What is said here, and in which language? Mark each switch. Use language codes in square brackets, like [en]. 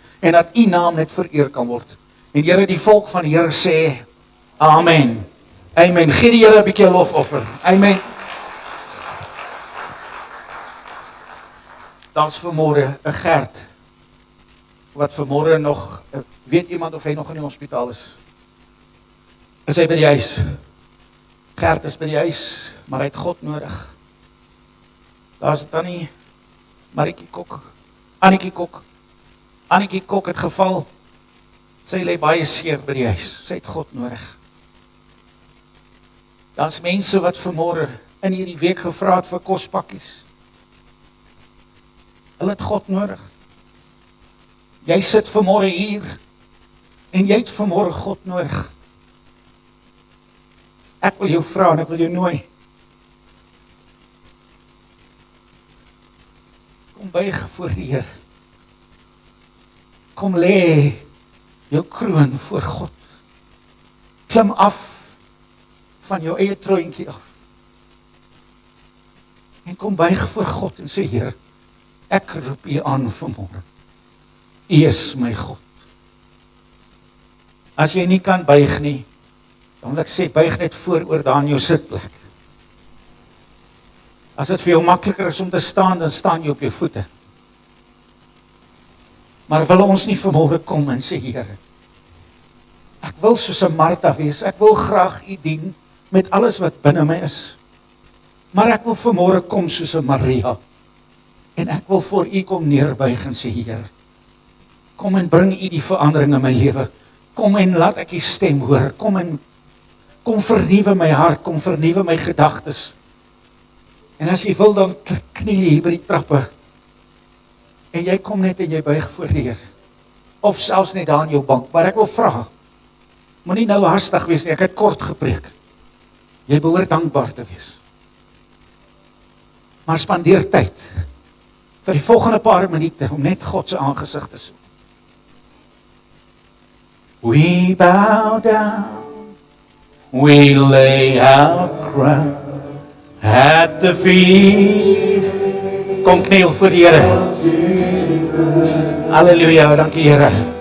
[af] En dat U naam net vereer kan word. En Here, die volk van die Here sê, Amen. Amen. Gee die Here 'n bietjie lofoffer. Amen. Dan's vanmôre 'n Gert, wat vanmôre nog, weet iemand of hy nog in die hospitaal is? Is hy by die huis? Gert is by die huis, maar hy het God nodig. Daar's tannie Annetjie Kok het geval. Sy lê baie seer by die huis. Sy het God nodig. Daar's mense wat vanmôre in hierdie week gevra het vir kospakkies. Hulle het God nodig. Jy sit vanmôre hier en jy het vanmôre God nodig. Ek wil jou vra en ek wil jou nooi. Kom buig voor die Here. Kom lê jou kroon voor God. Klim af van jou eie troontjie af. En kom buig voor God en sê, Here, ek roep U aan vanmôre. U is my God. As jy nie kan buig nie, dan wil ek sê, buig net vooroor daar in jou sitplek. As dit vir jou makliker is om te staan, dan staan jy op jou voete. Maar wil ons nie vanmôre kom en sê, Here, ek wil soos 'n Martha wees, ek wil graag U dien met alles wat binne my is. Maar ek wil vanmôre kom soos 'n Maria. En ek wil voor U kom neerbuig en sê, Here, kom en bring U die verandering in my lewe. Kom en laat ek U stem hoor. Kom vernuwe my hart, kom vernuwe my gedagtes. En as jy wil, dan kniel jy hier by die trappe. En jy kom net en jy buig voor die Here. Of selfs net daar in jou bank. Maar ek wil vra, moenie nou hastig wees nie, ek het kort gepreek. Jy behoort dankbaar te wees. Maar spandeer tyd vir die volgende paar minute om net God se aangesig te soek. [en] We bow down, we lay our crown at the feet. [af] Kom kniel voor die Here. Halleluja, dankie Here.